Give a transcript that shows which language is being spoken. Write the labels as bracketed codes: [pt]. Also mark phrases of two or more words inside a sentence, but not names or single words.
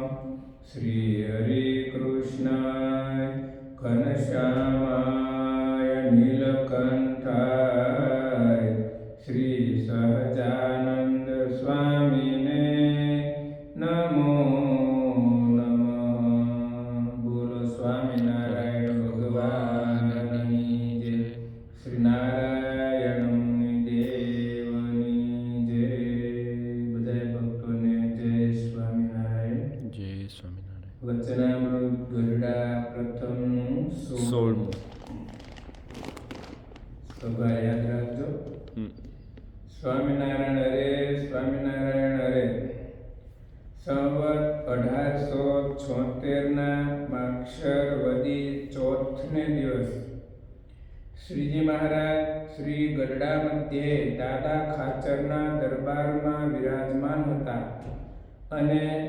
[sa] श्री हरिकृष्णाय घनश्यामाय नीलकंठाय श्री सहजानंद स्वामिने नमो नमः। [gu] બોલો સ્વામિનારાયણ ભગવાનની જય। શ્રી નારાયણમુનિ દેવની જય। બધાય ભક્તોને જય સ્વામિનારાયણ। જય સ્વામિનારાયણ. વચનામૃત ગરડા પ્રથમનું 16મું સભા યાદ રાખજો. સ્વામિનારાયણ હરે, સ્વામિનારાયણ હરે. સંવત 1876 માક્ષર વદી ચોથને દિવસ શ્રીજી મહારાજ શ્રી ગરડા મધ્યે દાદા ખાચરના દરબારમાં વિરાજમાન હતા અને